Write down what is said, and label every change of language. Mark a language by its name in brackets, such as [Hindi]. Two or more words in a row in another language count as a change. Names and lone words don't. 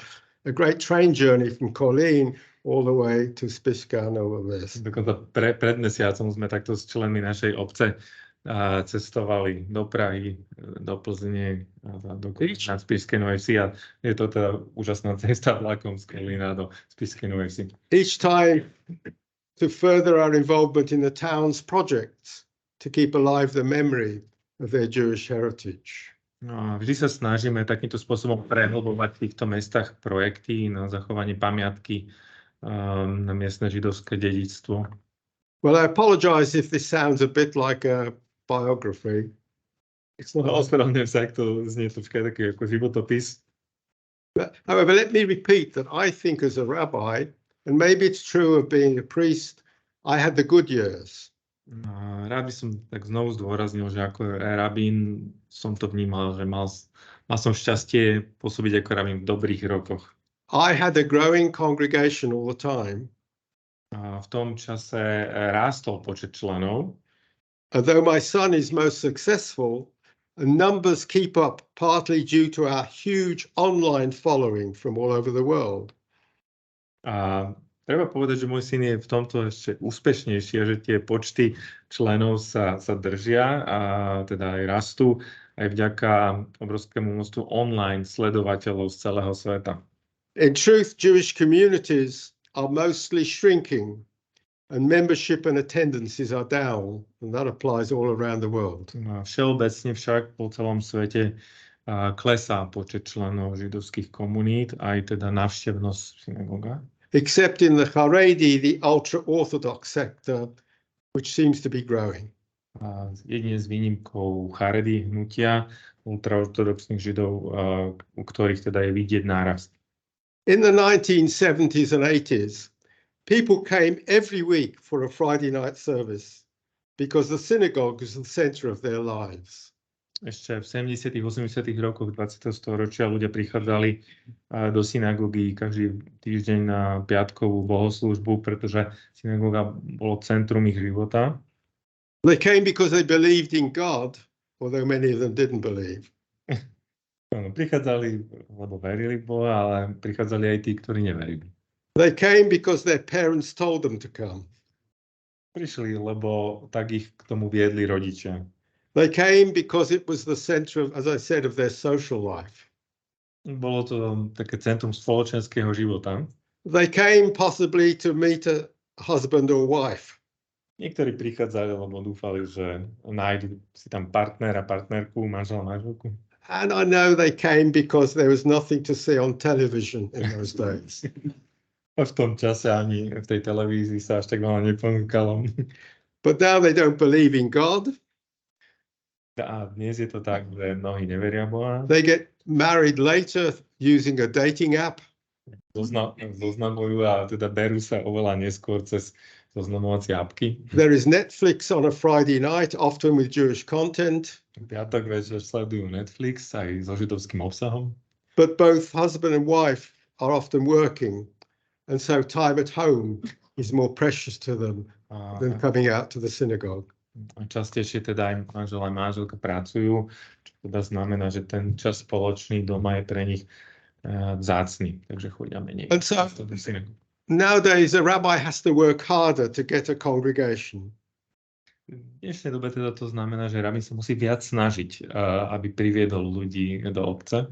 [English] A great train journey from Kolín all the way to Spišská Nová Ves. Dokonca [Slovak] pred mesiacom sme takto s členmi našej obce cestovali do Prahy, do Plzne, do Spišskej Novej Vsi a je to teda úžasná cesta vlakom z Kolína do Spišskej Novej Vsi. [English] Each time to further our involvement in the town's projects, to keep alive the memory of their Jewish heritage. [Slovak] No, vždy sa snažíme takýmto spôsobom prehlbovať v týchto mestách projekty na zachovanie pamiatky na miestne židovské dedičstvo. [English] Well, I apologize if this sounds a bit like a biography. [Slovak] Ospravedlňujem sa, ak to znie troška taký ako životopis. [English] However, let me repeat that I think as a rabbi, and maybe it's true of being a priest, I had the good years. [Slovak] Rád by som tak znovu zdôraznil, že ako rabín som to vnímal, že mal som šťastie pôsobiť ako rabín v dobrých rokoch. [English] I had a growing congregation all the time. [Slovak] V tom čase rástol počet členov. [English] Although my son is most successful, numbers keep up partly due to our huge online following from all over the world. [Slovak] Treba povedať, že môj syn je v tomto ešte úspešnejší, že tie počty členov sa držia a teda aj rastú aj vďaka obrovskému množstvu online sledovateľov z celého sveta. [English] In truth, Jewish communities are mostly shrinking and membership and attendances are down, and that applies all around the world. [Slovak] Všeobecne však po celom svete klesá počet členov židovských komunít, aj teda návštevnosť v synagógach. [English] Except in the Haredi, the ultra-Orthodox sector, which seems to be growing. [Slovak] Jedine s výnimkou Haredi hnutia, ultraortodoxných židov, u ktorých teda je vidieť nárast. [English] In the 1970s and 80s, people came every week for a Friday night service because the synagogue was the center of their lives. [Slovak] Ešte v 70. 80. rokoch 20. storočia ľudia prichádzali do synagógy každý týždeň na piatkovú bohoslúžbu, pretože synagóga bolo centrum ich života. [English] They came because they believed in God, although many of them didn't believe. [Slovak] Prichádzali, lebo verili v Boha, ale prichádzali aj tí, ktorí neverili. [English] They came because their parents told them to come. [Slovak] Prišli, lebo tak ich k tomu viedli rodičia. [English] They came because it was the center of, as I said, of their social life. [Slovak] Bolo to také centrum spoločenského života. [English] They came possibly to meet a husband or wife. [Slovak] Niektorí prichádzali, lebo dúfali, že nájdu si tam partnera, partnerku, manžela, manželku. [English] And I know they came because there was nothing to see on television in those days. [Slovak] A v tom čase ani v tej televízii sa až tak veľa neponúkalo. [English] But now they don't believe in God. [Slovak] A dnes je to tak, že mnohí neveria Boha. [English] They get married later using a dating app. [Slovak] Zoznamujú a teda berú sa oveľa neskôr cez zoznamovacie apky. [English] There is Netflix on a Friday night, often with Jewish content. [Slovak] Piatok večer sledujú Netflix aj so židovským obsahom. [English] But both husband and wife are often working, and so time at home is more precious to them than coming out to the synagogue. [Slovak] Častejšie teda aj manžel a manželka pracujú, čo teda znamená, že ten čas spoločný doma je pre nich vzácny, takže chodia menej. [English] And so nowadays a rabbi has to work harder to get a congregation. [Slovak] V dnešnej dobe teda to znamená, že rabín sa musí viac snažiť, aby priviedol ľudí do obce.